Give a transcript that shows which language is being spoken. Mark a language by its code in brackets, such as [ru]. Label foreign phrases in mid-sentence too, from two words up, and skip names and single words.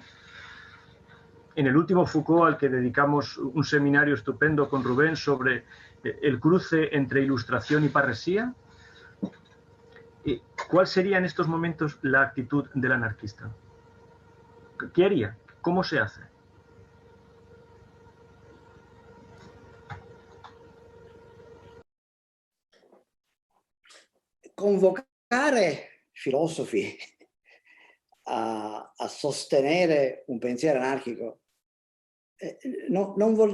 [es] En el último Foucault, al que dedicamos un seminario estupendo con Rubén sobre el cruce entre ilustración y parresía. ¿Cuál sería en estos momentos la actitud del anarquista? ¿Qué haría? ¿Cómo se hace? [it] Convocare filosofi a sostenere un pensiero anarchico non vuol